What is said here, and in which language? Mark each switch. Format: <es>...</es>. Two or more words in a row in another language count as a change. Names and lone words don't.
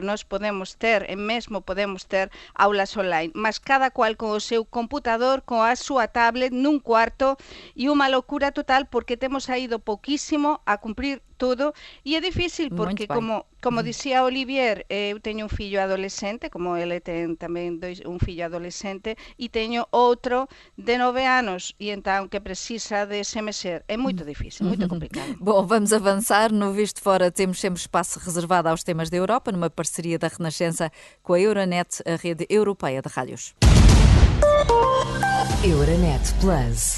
<gl>nós podemos ter, e mesmo podemos ter aulas online, mas cada cual con o seu computador, con a súa tablet, nun cuarto, e unha locura total, porque temos ido pouquísimo a cumprir tudo e é difícil porque como dicía Olivier, eu teño un fillo adolescente, como ele ten tamén un fillo adolescente e teño outro de 9 anos</gl> <pt>e então que precisa de se mexer. É muito difícil, muito complicado. Bom, vamos avançar. No Visto Fora temos sempre espaço reservado aos temas da Europa, numa parceria da Renascença com a Euronet, a rede europeia de rádios. Euronet Plus.</pt>